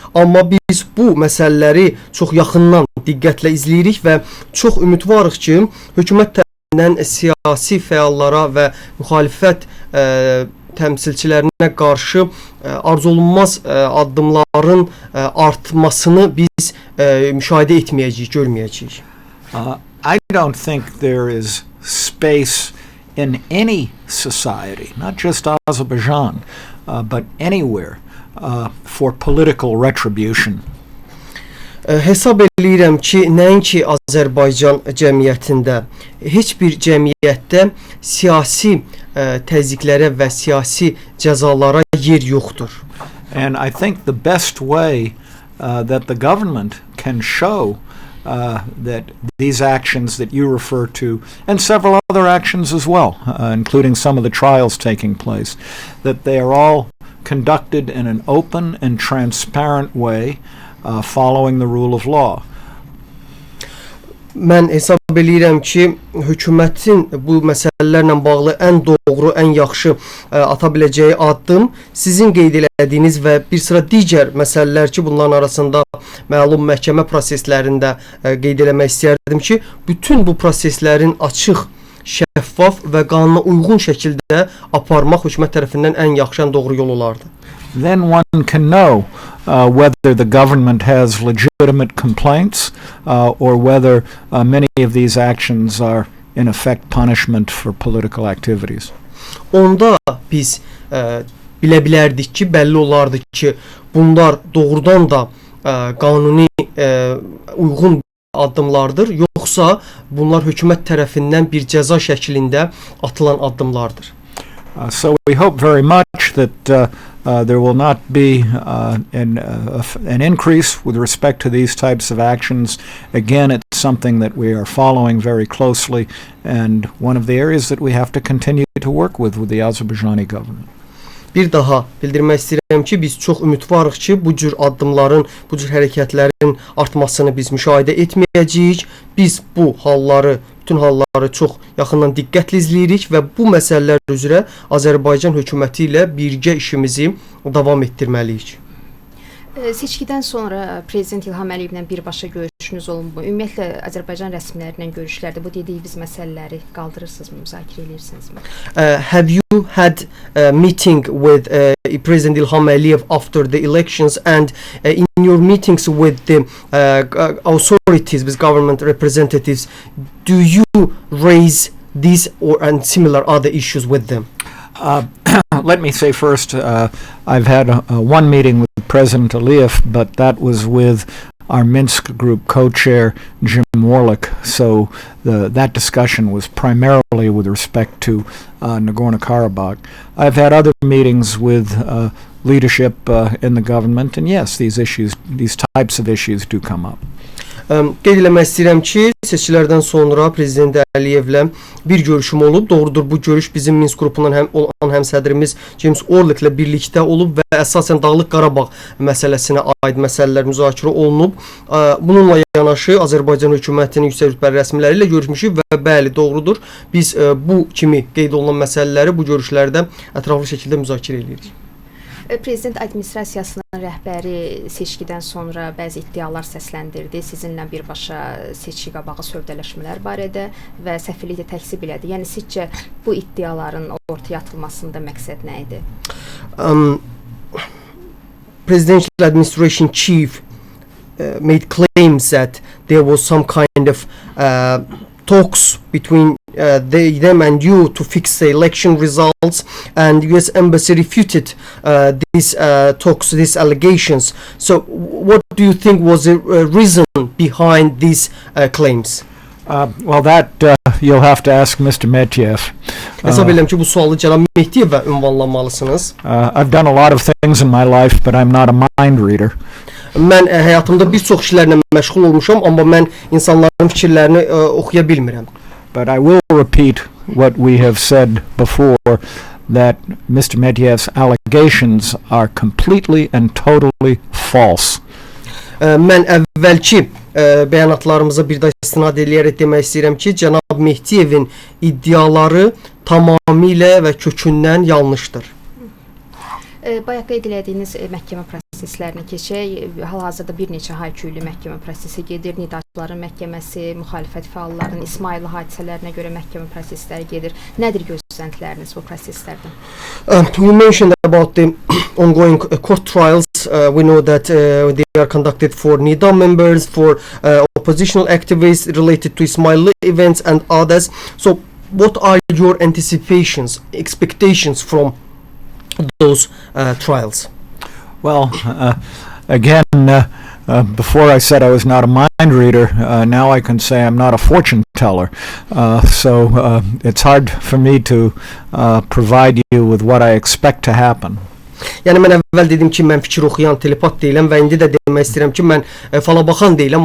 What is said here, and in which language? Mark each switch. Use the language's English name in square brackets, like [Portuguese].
[Azerbaijani] Amma biz bu məsələləri çox yaxından diqqətlə izləyirik və çox ümidvarıq ki, hökumət tərəfindən siyasi fəallara və müxalifət təmsilçilərinə qarşı arzulunmaz addımların artmasını biz müşahidə etməyəcəyik, görməyəcəyik. [English] I don't think there is space in any society, not just Azerbaijan, but anywhere, for political retribution. [Azerbaijani] Hesab edirəm ki, nəinki Azərbaycan cəmiyyətində, heç bir cəmiyyətdə siyasi təzyiqlərə və siyasi cəzalara yer yoxdur. [English] And I think the best way that the government can show that these actions that you refer to, and several other actions as well, including some of the trials taking place, that they are all conducted in an open and transparent way, following the rule of law. [Azerbaijani] Mən hesab edirəm ki, hökumətin bu məsələlərlə bağlı ən doğru, ən yaxşı ata biləcəyi addım sizin qeyd etdiyiniz və bir sıra digər məsələlər ki, bunların arasında məlum məhkəmə proseslərində qeyd etmək istərdim ki, bütün bu proseslərin açıq, şəffaf və qanuna uyğun şəkildə aparmaq hökumət tərəfindən ən yaxşı, ən doğru yol olardı. [English] Then one can know whether the government has legitimate complaints or whether many of these actions are in effect punishment for political activities. [Azerbaijani] Onda biz bilə bilərdik ki, bəlli olardı ki, bunlar doğrudan da qanuni uyğun addımlardır, yoxsa bunlar hökumət tərəfindən bir cəza şəklində atılan addımlardır. [English] So we hope very much that there will not be an increase with respect to these types of actions. Again, it's It's something that we are following very closely, and one of the areas that we have to continue to work with the Azerbaijani government. [Azerbaijani] Bir daha bildirmək istəyirəm ki, biz çox ümidvarıq ki, bu cür addımların, bu cür hərəkətlərin artmasını biz müşahidə etməyəcəyik. Biz bu halları, bütün halları çox yaxından diqqətlə izləyirik və bu məsələlər üzrə Azərbaycan hökuməti ilə birgə işimizi davam etdirməliyik. Seçkidən sonra Prezident İlham Əliyevlə birbaşa görüşünüz olunmu? Ümumiyyətlə Azərbaycan rəsmiləri ilə görüşlərdə bu dediyiniz məsələləri qaldırırsınızmı, müzakirə edirsinizmi? [English] Have you had a meeting with President İlham Əliyev after the elections, and in your meetings with the authorities, with government representatives, do you raise these and similar other issues with them? Let me say first, I've had one meeting with President Aliyev, but that was with our Minsk group co-chair, Jim Warlick. So that discussion was primarily with respect to Nagorno-Karabakh. I've had other meetings with leadership in the government, and yes, these types of issues do come up. [Azerbaijani] Qeyd eləmək istəyirəm ki, seçkilərdən sonra Prezident Əliyevlə bir görüşüm olub. Doğrudur, bu görüş bizim Minsk qrupundan olan həmsədrimiz James Orlicklə birlikdə olub və əsasən Dağlıq Qarabağ məsələsinə aid məsələlər müzakirə olunub. Bununla yanaşı Azərbaycan hökumətinin yüksək rütbəli rəsmiləri ilə görüşmüşük və bəli, doğrudur. Biz bu kimi qeyd olunan məsələləri bu görüşlərdə ətraflı şəkildə müzakirə edirik. Prezident administrasiyasının rəhbəri seçkidən sonra bəzi iddialar səsləndirdi. Sizinlə birbaşa seçki qabağı sövdələşmələr barədə və səfirlikdə təkzib elədi. Yəni sizcə bu iddiaların ortaya atılmasında məqsəd nə idi? [English] Presidential administration chief made claims that there was some kind of talks between them and you to fix the election results, and US embassy refuted these talks, these allegations. So what do you think was the reason behind these claims? Well, that you'll have to ask Mr. Medvedev. [Azerbaijani] Hesab edirəm ki, bu sualı cənab Mehdiyevə ünvanlamalısınız. [English] I've done a lot of things in my life, but I'm not a mind reader. [Azerbaijani] Mən həyatımda bir çox işlərlə məşğul olmuşam, amma mən insanların fikirlərini oxuya bilmirəm. [English] But I will repeat what we have said before, that Mr. Medyev's allegations are completely and totally false. [Azerbaijani] Mən əvvəlki bəyanatlarımıza bir də istinad edərək demək istəyirəm ki, cənab Mehdiyevin iddiaları tamamilə və kökündən yanlışdır. Bayaq qeyd elədiyiniz məhkəmə proseslərini keçək. Hal-hazırda bir neçə hayküylü məhkəmə prosesi gedir. Nidaçıların məhkəməsi, müxalifət fəallarının İsmayıllı hadisələrinə görə məhkəmə prosesləri gedir. Nədir gözləntiləriniz bu proseslərdən? [English] You mentioned about the ongoing court trials. We know that they are conducted for NIDA members, for oppositional activists related to Ismayillı events and others. So what are your anticipations, expectations from those trials? Well, again, before I said I was not a mind reader, now I can say I'm not a fortune teller. So it's hard for me to provide you with what I expect to happen. [Azerbaijani] Yəni mən əvvəl dedim ki, mən fikir oxuyan telepat deyiləm və indi də demək istəyirəm ki, mən falabaxan deyiləm.